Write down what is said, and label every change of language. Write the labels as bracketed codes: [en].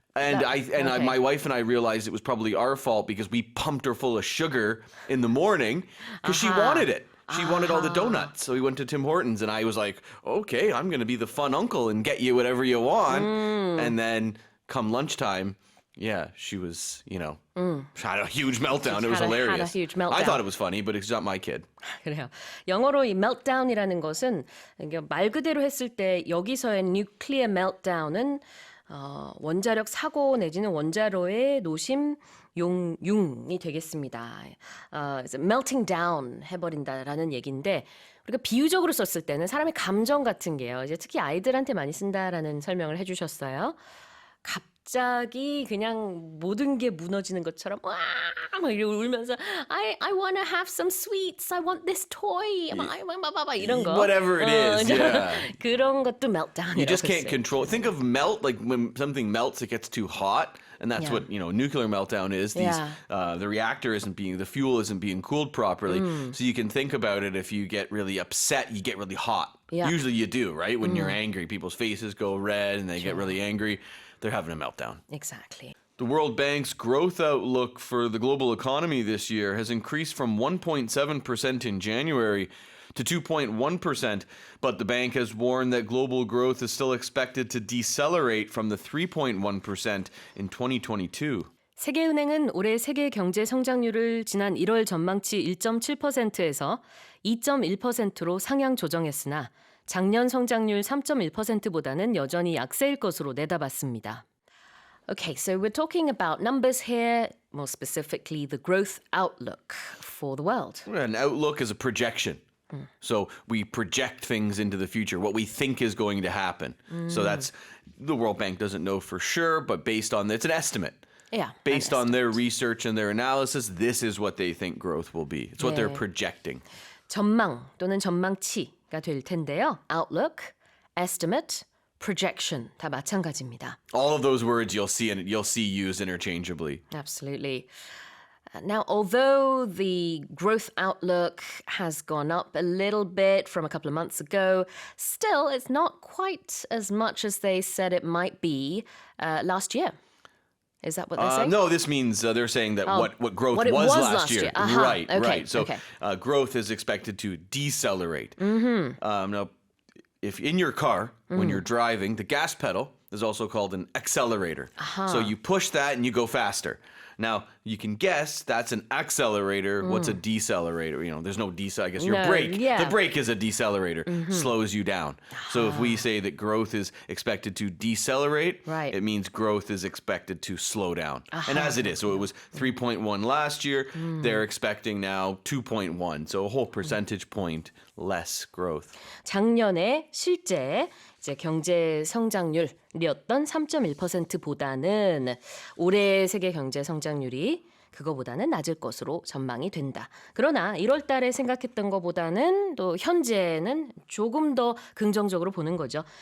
[en] My wife and I realized it was probably our fault because we pumped her full of sugar in the morning because she wanted it. She wanted all the donuts. So we went to Tim Hortons and I was like, okay, I'm going to be the fun uncle and get you whatever you want. And then come lunchtime, she was, had a huge meltdown. It was hilarious. had a huge meltdown. I thought it was funny, but it's not my kid. [ko] 그래요. 영어로 이 meltdown이라는 것은 말 그대로 했을 때 여기서의 nuclear meltdown은 원자력 사고 내지는 원자로의 노심 융이 되겠습니다. melting down 해버린다라는 얘기인데 우리가 비유적으로 썼을 때는 사람의 감정 같은 게요. 이제 특히 아이들한테 많이 쓴다라는 설명을 해주셨어요. 갑자기 그냥 모든 게 무너지는 것처럼 와! 막 이러고 울면서 [en] I want to have some sweets. I want this toy. [ko] 막 이런 거. [en] Whatever it is, yeah. [ko] 그런 것도 meltdown이라고 [en] You just can't [ko] 했어요. [en] control. Think of melt, like when something melts, it gets too hot. And that's what, nuclear meltdown is. The reactor the fuel isn't being cooled properly. So you can think about it if you get really upset, you get really hot. Yeah. Usually you do, right? When you're angry, people's faces go red and they get really angry. They're having a meltdown. Exactly. The World Bank's growth outlook for the global economy this year has increased from 1.7% in January to 2.1%, but the bank has warned that global growth is still expected to decelerate from the 3.1% in 2022. [ko] 세계은행은 올해 세계 경제 성장률을 지난 1월 전망치 1.7%에서 2.1%로 상향 조정했으나 작년 성장률 3.1%보다는 여전히 약세일 것으로 내다봤습니다. [en] Okay, so we're talking about numbers here, more specifically the growth outlook for the world. An outlook is a projection. So we project things into the future, what we think is going to happen. So that's, the World Bank doesn't know for sure, but based on, it's an estimate. Yeah. Based on their research and their analysis, this is what they think growth will be. It's what they're projecting. [ko] 전망 또는 전망치가 될 텐데요. Outlook, estimate, projection 다 마찬가지입니다. [en] All of those words you'll see used interchangeably. Absolutely. Now, although the growth outlook has gone up a little bit from a couple of months ago, still it's not quite as much as they said it might be last year. Is that what they're saying? No, this means they're saying that what growth what it was was last year. Uh-huh. Right, Okay, right. So okay. Growth is expected to decelerate. Now, if in your car, when you're driving, the gas pedal is also called an accelerator. So you push that and you go faster. Now, you can guess that's an accelerator. What's a decelerator? There's no I guess your brake. Yeah. The brake is a decelerator, slows you down. So if we say that growth is expected to decelerate, Right. it means growth is expected to slow down. And as it is, so it was 3.1 last year, they're expecting now 2.1. So a whole percentage point less growth. [ko] 작년에 실제 이제 경제 성장률이었던 3.1%보다는 올해 세계 경제 성장률이 그거보다는 낮을 것으로 전망이 된다. 그러나 1월 달에 생각했던 것보다는 또 현재는 조금 더 긍정적으로 보는 거죠.